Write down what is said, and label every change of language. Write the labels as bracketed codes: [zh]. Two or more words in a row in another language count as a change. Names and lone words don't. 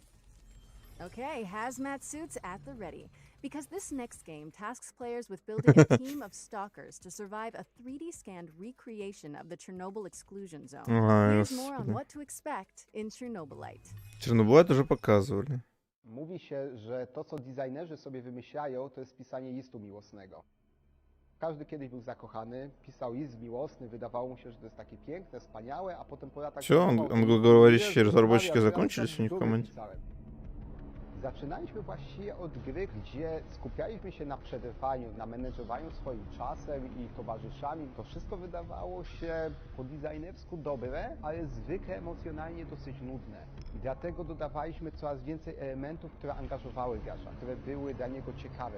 [en] Okay, hazmat suits at the ready. Because this next game tasks players with building a team of stalkers to survive a 3D scanned recreation of the Chernobyl exclusion zone. Here's more on what to expect in Chernobylite. [ru] Чернобылайт уже показывали. [pl] Mówi się, że to, co designerzy sobie wymyślają, to jest pisanie listu miłosnego. Każdy kiedyś był zakochany, pisał list miłosny, wydawało mu się, że to jest takie piękne, wspaniałe, a potem po latach... [ru] Все, англоговорящие разработчики закончились у них в команде? [pl] Zaczynaliśmy właściwie od gry, gdzie skupialiśmy się na przetrwaniu, na menedżowaniu swoim czasem i towarzyszami. To wszystko wydawało się po designersku dobre, ale zwykle emocjonalnie dosyć nudne. I dlatego dodawaliśmy coraz więcej elementów, które angażowały gracza, które były dla niego ciekawe.